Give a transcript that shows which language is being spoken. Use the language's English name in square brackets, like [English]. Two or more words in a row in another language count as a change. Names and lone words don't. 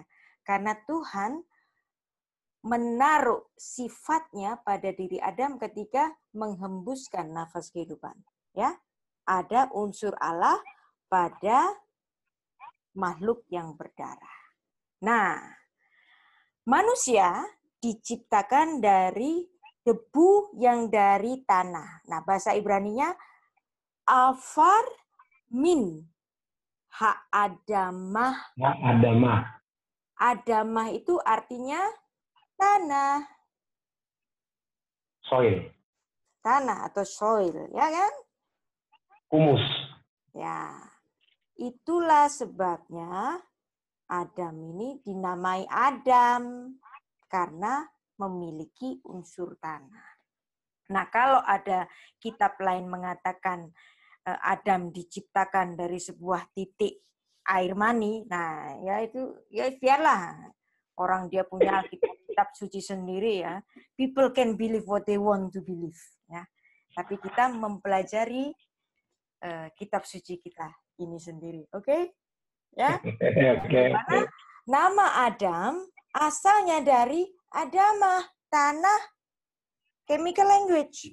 [Indonesian] Karena Tuhan menaruh sifatnya pada diri Adam ketika menghembuskan nafas kehidupan. Ya, ada unsur Allah pada makhluk yang berdarah. Nah, manusia diciptakan dari debu yang dari tanah. Nah, bahasa Ibraninya [Hebrew] עפר מן האדמה. [Indonesian] Ha-adamah. Adamah itu artinya tanah. Soil. Tanah atau soil, ya kan? Humus. Ya. Itulah sebabnya Adam ini dinamai Adam karena memiliki unsur tanah. Nah, kalau ada kitab lain mengatakan Adam diciptakan dari sebuah titik air mani, nah ya itu ya biarlah orang dia punya kitab suci sendiri ya. [English] People can believe what they want to believe ya. [Indonesian] Tapi kita mempelajari kitab suci kita ini sendiri, oke? Ya. Oke. Nama Adam asalnya dari Adamah, tanah, [English] chemical language.